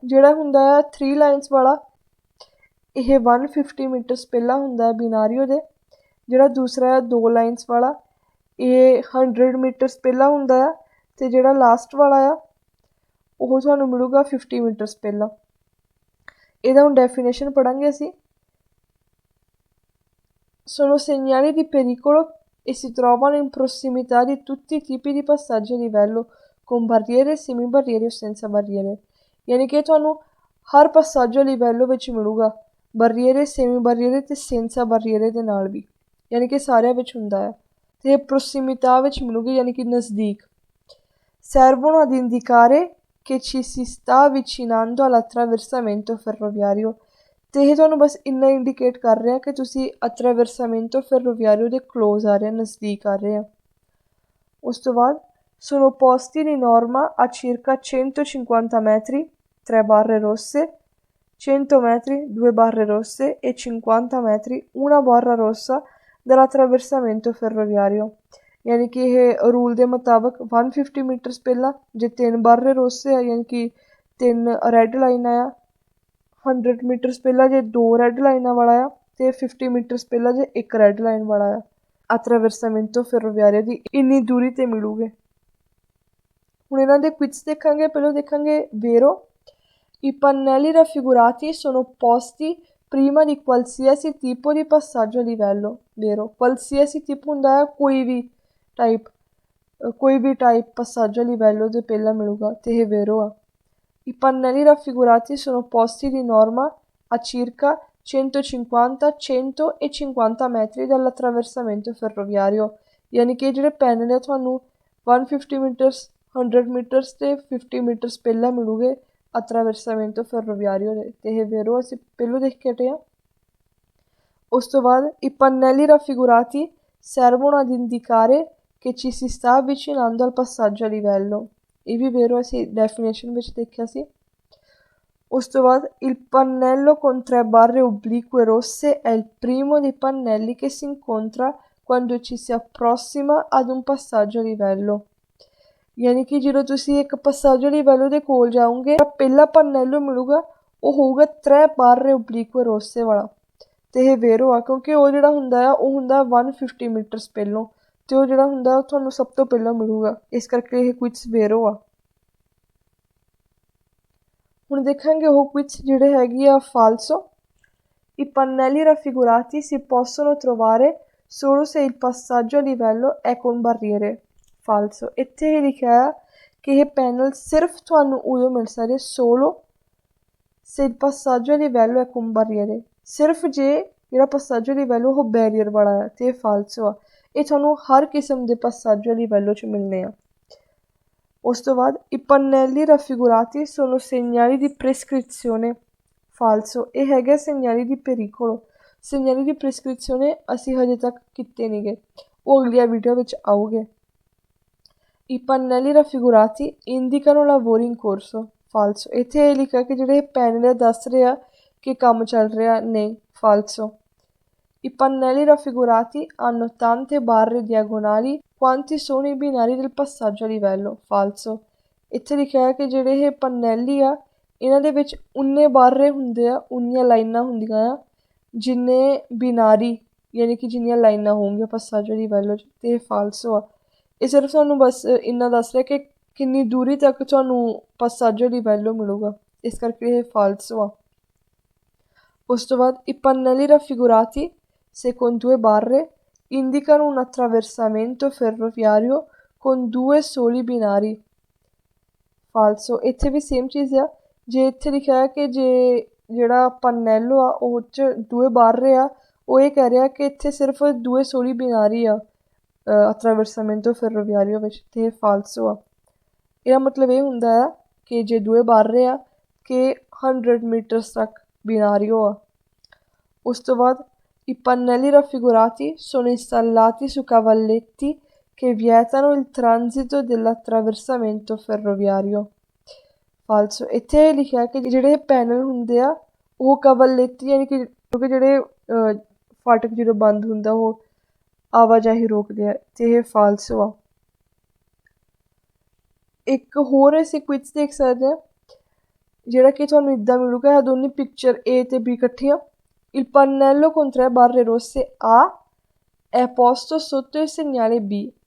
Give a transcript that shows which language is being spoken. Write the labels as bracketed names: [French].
[Punjabi] ਜਿਹੜਾ ਹੁੰਦਾ ਆ 3 ਲਾਈਨਸ ਵਾਲਾ ਇਹ 150 ਮੀਟਰਸ ਪਹਿਲਾਂ ਹੁੰਦਾ ਹੈ ਬਿਨਾਰੀਓ ਦੇ। ਜਿਹੜਾ ਦੂਸਰਾ ਆ 2 ਲਾਈਨਸ ਵਾਲਾ ਇਹ 100 ਮੀਟਰਸ ਪਹਿਲਾਂ ਹੁੰਦਾ ਆ ਅਤੇ ਜਿਹੜਾ ਲਾਸਟ ਵਾਲਾ ਆ ਉਹ ਤੁਹਾਨੂੰ ਮਿਲੂਗਾ 50 ਮੀਟਰਸ ਪਹਿਲਾਂ। ਇਹਦਾ ਹੁਣ ਡੈਫੀਨੇਸ਼ਨ ਪੜ੍ਹਾਂਗੇ ਅਸੀਂ। [Italian] Sono segnali di pericolo e si trovano in prossimità di tutti i tipi di passaggi a livello, con barriere, semibarriere o senza barriere। [Punjabi] ਯਾਨੀ ਕਿ ਤੁਹਾਨੂੰ ਹਰ passaggio a livello ਵਿੱਚ ਮਿਲੂਗਾ, barriere, semibarriere ਅਤੇ senza barriere ਦੇ ਨਾਲ ਵੀ, ਯਾਨੀ ਕਿ ਸਾਰਿਆਂ ਵਿੱਚ ਹੁੰਦਾ ਹੈ। ਅਤੇ prossimità ਵਿੱਚ ਮਿਲੂਗੀ, ਯਾਨੀ ਕਿ ਨਜ਼ਦੀਕ। [Italian] servono ad indicare che ci si sta avvicinando all'attraversamento ferroviario। [Punjabi] ਅਤੇ ਇਹ ਤੁਹਾਨੂੰ ਬਸ ਇੰਨਾ ਇੰਡੀਕੇਟ ਕਰ ਰਿਹਾ ਕਿ ਤੁਸੀਂ attraversamento ferroviario ਦੇ ਕਲੋਜ਼ ਆ ਰਹੇ, ਨਜ਼ਦੀਕ ਆ ਰਹੇ ਆ। ਉਸ ਤੋਂ ਬਾਅਦ [Italian] sono posti di norma a circa 150 metri, 3 barre rosse, 100 metri, 2 barre rosse e 50 metri, 1 barra rossa dall'attraversamento ferroviario। [Punjabi] ਯਾਨੀ ਕਿ ਇਹ ਰੂਲ ਦੇ ਮੁਤਾਬਕ 150 ਮੀਟਰਸ ਪਹਿਲਾਂ ਜੇ 3 ਬਾਰੇ ਰੋਸੇ ਆ, ਯਾਨੀ ਕਿ 3 ਰੈੱਡ ਲਾਈਨਾਂ ਆ, 100 ਮੀਟਰਸ ਪਹਿਲਾਂ ਜੇ 2 ਰੈੱਡ ਲਾਈਨਾਂ ਵਾਲਾ ਆ, ਅਤੇ 50 ਮੀਟਰਸ ਪਹਿਲਾਂ ਜੇ 1 ਰੈੱਡ ਲਾਈਨ ਵਾਲਾ ਆ। attraversamento ferroviario ਦੀ ਇੰਨੀ ਦੂਰੀ 'ਤੇ ਮਿਲੂਗੇ। ਹੁਣ ਇਹਨਾਂ ਦੇ ਕੁਇਜ਼ ਦੇਖਾਂਗੇ। ਪਹਿਲਾਂ ਦੇਖਾਂਗੇ vero। [Italian] I pannelli raffigurati sono posti prima di qualsiasi tipo di passaggio a livello, vero। [Punjabi] qualsiasi tipo ਹੁੰਦਾ ਹੈ ਕੋਈ ਵੀ ਟਾਈਪ, ਕੋਈ ਵੀ ਟਾਈਪ passaggio a livello ਦੇ ਪਹਿਲਾਂ ਮਿਲੂਗਾ, ਅਤੇ ਇਹ vero ਆ। [Italian] I pannelli raffigurati sono posti di norma a circa 150, 100 e 50 metri dall'attraversamento ferroviario। [Punjabi] ਯਾਨੀ ਕਿ ਜਿਹੜੇ ਪੈਨਲ ਆ ਤੁਹਾਨੂੰ 150 ਮੀਟਰਸ, 100 ਮੀਟਰਸ ਅਤੇ 50 ਮੀਟਰਸ ਪਹਿਲਾਂ ਮਿਲੂਗੇ attraversamento ferroviario ਦੇ, ਅਤੇ ਇਹ vero ਅਸੀਂ ਪਹਿਲੋਂ ਦੇਖ ਕੇ ਹਟੇ ਹਾਂ। ਉਸ ਤੋਂ ਬਾਅਦ [Italian] i pannelli raffigurati servono ad indicare che ci si sta avvicinando al passaggio a livello। [Punjabi] ਇਹ ਵੀ vero ਅਸੀਂ ਡੈਫੀਨੇਸ਼ਨ ਵਿੱਚ ਦੇਖਿਆ ਸੀ। ਉਸ ਤੋਂ ਬਾਅਦ [Italian] il pannello con 3 barre oblique rosse è il primo dei pannelli che si incontra quando ci si approssima ad un passaggio a livello। [Punjabi] ਯਾਨੀ ਕਿ ਜਦੋਂ ਤੁਸੀਂ ਇੱਕ passaggio a livello ਦੇ ਕੋਲ ਜਾਓਗੇ, ਪਹਿਲਾ pannello ਮਿਲੂਗਾ ਉਹ ਹੋਊਗਾ 3 barre oblique rosse ਵਾਲਾ, ਅਤੇ ਇਹ vero ਆ ਕਿਉਂਕਿ ਉਹ ਜਿਹੜਾ ਹੁੰਦਾ ਆ ਉਹ ਹੁੰਦਾ 150 ਮੀਟਰਸ ਪਹਿਲੋਂ, ਅਤੇ ਉਹ ਜਿਹੜਾ ਹੁੰਦਾ ਉਹ ਤੁਹਾਨੂੰ ਸਭ ਤੋਂ ਪਹਿਲਾਂ ਮਿਲੂਗਾ, ਇਸ ਕਰਕੇ ਇਹ ਕੁਇਜ਼ vero ਆ। ਹੁਣ ਦੇਖਾਂਗੇ ਉਹ ਕੁਇਜ਼ ਜਿਹੜੇ ਹੈਗੇ ਆ falso। [Italian] I pannelli raffigurati si possono trovare solo se il passaggio a livello è con barriere, falso। [Punjabi] ਇੱਥੇ ਇਹ ਲਿਖਿਆ ਆ ਕਿ ਇਹ ਪੈਨਲ ਸਿਰਫ ਤੁਹਾਨੂੰ ਉਦੋਂ ਮਿਲ ਸਕਦੇ [Italian] solo se il passaggio a livello è con barriere, [Punjabi] ਸਿਰਫ ਜੇ ਜਿਹੜਾ passaggio a livello ਉਹ ਬੈਰੀਅਰ ਵਾਲਾ ਆ, ਅਤੇ ਇਹ falso ਆ। ਇਹ ਤੁਹਾਨੂੰ ਹਰ ਕਿਸਮ ਦੇ passaggio a livello 'ਚ ਮਿਲਣੇ ਆ। ਉਸ ਤੋਂ ਬਾਅਦ [Italian] i pannelli raffigurati sono segnali di prescrizione, falso। [Punjabi] ਇਹ ਹੈਗਾ segnali di pericolo। segnali di prescrizione ਅਸੀਂ ਹਜੇ ਤੱਕ ਕੀਤੇ ਨਹੀਂ ਗਏ, ਉਹ ਅਗਲੀਆਂ ਵੀਡੀਓ ਵਿੱਚ ਆਊਗੇ। [Italian] i pannelli raffigurati indicano lavori in corso, falso। [Punjabi] ਇੱਥੇ ਇਹ ਲਿਖਿਆ ਕਿ ਜਿਹੜੇ ਪੈਨਲ ਦੱਸ ਰਹੇ ਆ ਕਿ ਕੰਮ ਚੱਲ ਰਿਹਾ, ਨਹੀਂ, falso। [Italian] i pannelli raffigurati hanno tante barre diagonali quanti sono i binari del passaggio a livello, falso। [Punjabi] ਇੱਥੇ ਲਿਖਿਆ ਹੈ ਕਿ ਜਿਹੜੇ ਇਹ ਪਨੈਲੀ ਆ ਇਹਨਾਂ ਦੇ ਵਿੱਚ ਉਨੇ ਬਾਰੇ ਹੁੰਦੇ ਆ, ਉਨੀਆਂ ਲਾਈਨਾਂ ਹੁੰਦੀਆਂ ਆ ਜਿੰਨੇ ਬਿਨਾਰੀ, ਯਾਨੀ ਕਿ ਜਿੰਨੀਆਂ ਲਾਈਨਾਂ ਹੋਣਗੀਆਂ passaggio a livello 'ਚ, ਅਤੇ ਇਹ falso ਆ। ਇਹ ਸਿਰਫ ਤੁਹਾਨੂੰ ਬਸ ਇੰਨਾ ਦੱਸ ਰਿਹਾ ਕਿ ਕਿੰਨੀ ਦੂਰੀ ਤੱਕ ਤੁਹਾਨੂੰ passaggio a livello ਮਿਲੂਗਾ, ਇਸ ਕਰਕੇ ਇਹ falso ਆ। ਉਸ ਤੋਂ ਬਾਅਦ [Italian] i pannelli raffigurati se con 2 barre indicano un attraversamento ferroviario con 2 soli binari, falso। [Punjabi] ਇੱਥੇ ਵੀ ਸੇਮ ਚੀਜ਼ ਆ। ਜੇ ਇੱਥੇ ਲਿਖਿਆ ਹੈ ਕਿ ਜੇ ਜਿਹੜਾ ਪਨੈਲੋ ਆ ਉਹ 'ਚ 2 ਬਾਰੇ ਆ, ਉਹ ਇਹ ਕਹਿ ਰਿਹਾ ਕਿ ਇੱਥੇ ਸਿਰਫ 2 soli binari ਆ attraversamento ferroviario ਵਿੱਚ, ਅਤੇ ਇਹ falso ਆ। ਇਹਦਾ ਮਤਲਬ ਇਹ ਹੁੰਦਾ ਆ ਕਿ ਜੇ 2 ਬਾਰੇ ਆ ਕਿ 100 ਮੀਟਰਸ ਤੱਕ binario ਆ। ਉਸ ਤੋਂ ਬਾਅਦ [Italian] i pannelli raffigurati sono installati su cavalletti che vietano il transito dell'attraversamento ferroviario, falso। [Punjabi] ਇੱਥੇ ਲਿਖਿਆ ਕਿ ਜਿਹੜੇ ਪੈਨਲ ਹੁੰਦੇ ਆ ਉਹ ਕਵਲੇਤੀ, ਯਾਨੀ ਕਿ ਕਿਉਂਕਿ ਜਿਹੜੇ ਫਾਟਕ ਜਦੋਂ ਬੰਦ ਹੁੰਦਾ ਉਹ ਆਵਾਜਾਈ ਰੋਕਦੇ ਆ, ਅਤੇ ਇਹ falso ਆ। ਇੱਕ ਹੋਰ ਅਸੀਂ ਕੁਇਜ਼ ਦੇਖ ਸਕਦੇ ਹਾਂ ਜਿਹੜਾ ਕਿ ਤੁਹਾਨੂੰ ਇੱਦਾਂ ਮਿਲੂਗਾ, ਇਹ ਦੋਨੇ ਪਿਕਚਰ A ਅਤੇ B ਇਕੱਠੀਆਂ। [Italian] il pannello con 3 barre rosse A è posto sotto il segnale B,